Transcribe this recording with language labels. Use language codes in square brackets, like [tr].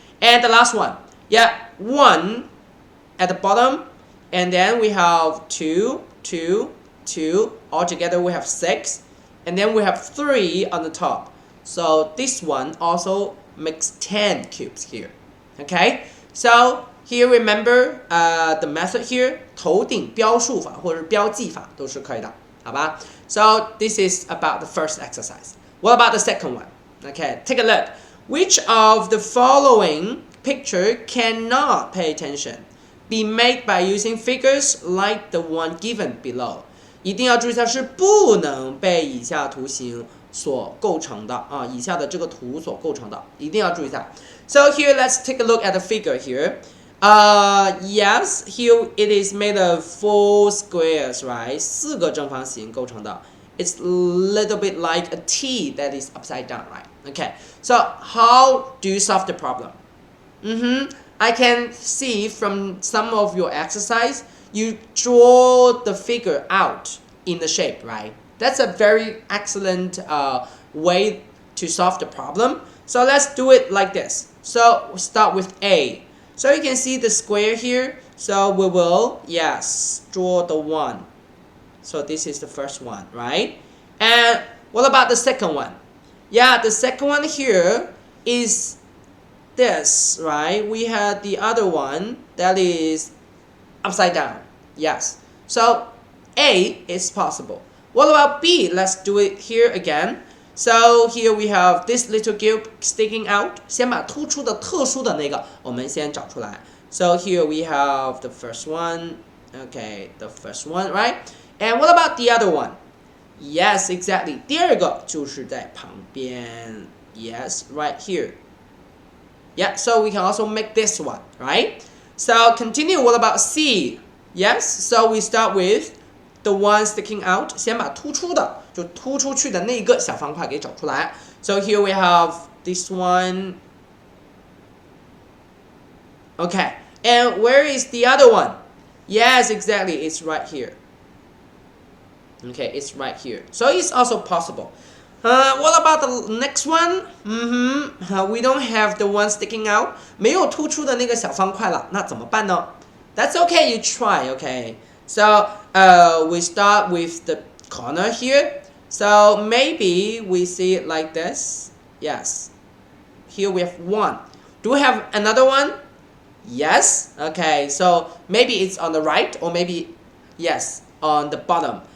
[en] And the last one, yeah, 1 at the bottom, and then we have 2, 2, 2. Altogether we have 6, and then we have 3 on the top. So this one also makes 10 cubes here. Okay, so here remember the method here, [zh] 头顶标数法或者标记法都是可以的，好吧？ [en] So this is about the first exercise. What about the second one? Okay, take a look. Which of the following picture cannot, pay attention, be made by using figures like the one given below? [zh] 一定要注意一下，是不能被以下图形所构成的以下的这个图所构成的，一定要注意一下。 [en] So here let's take a look at the figure here. Yes, here it is made of 4 squares, right? [zh] 4个正方形构成的。 [en] It's a little bit like a T that is upside down, right? Okay, so how do you solve the problem? I can see from some of your exercise, you draw the figure out in the shape, right? That's a very excellent way to solve the problem. So let's do it like this. So we'll start with A. So you can see the square here. So we will, yes, draw the 1. So this is the first one, right? And what about the second one? Yeah, the second one here is this, right? We had the other one that is upside down. Yes. So A is possible. What about B? Let's do it here again. So here we have this little cube sticking out. [zh] 先把突出的特殊的那个我们先找出来。 [en] So here we have the first one. Okay, the first one, right? And what about the other one? Yes, exactly. [zh] 第二个就是在旁边。 [en] Yes, right here. Yeah, so we can also make this one, right? So continue. What about C? Yes, so we start with the one sticking out. [zh] 先把突出的，就突出去的那个小方块给找出来。 [en] So here we have this one. Okay, and where is the other one? Yes, exactly. It's right here. Okay, it's right here. So it's also possible. What about the next one? We don't have the one sticking out. [zh] 没有突出的那个小方块了，那怎么办呢？ [en] That's okay, you try, okay? So, we start with the corner here. So maybe we see it like this. Yes. Here we have one. Do we have another one? Yes. Okay, so maybe it's on the right or maybe, yes, on the bottom.